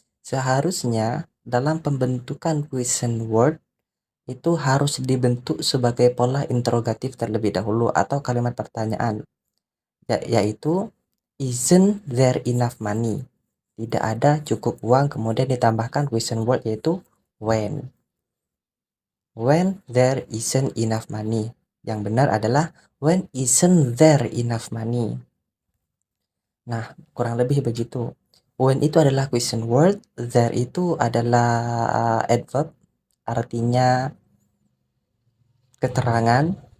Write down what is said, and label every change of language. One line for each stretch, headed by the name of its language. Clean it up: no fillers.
Indonesian: Seharusnya dalam pembentukan question word itu harus dibentuk sebagai pola interrogatif terlebih dahulu atau kalimat pertanyaan, yaitu
English: isn't there enough money?
Indonesian: Tidak ada cukup uang, kemudian ditambahkan question word yaitu when.
English: When there isn't enough money.
Indonesian: Yang benar adalah
English: when isn't there enough money.
Indonesian: Nah, kurang lebih begitu. When itu adalah question word, there itu adalah adverb, artinya keterangan.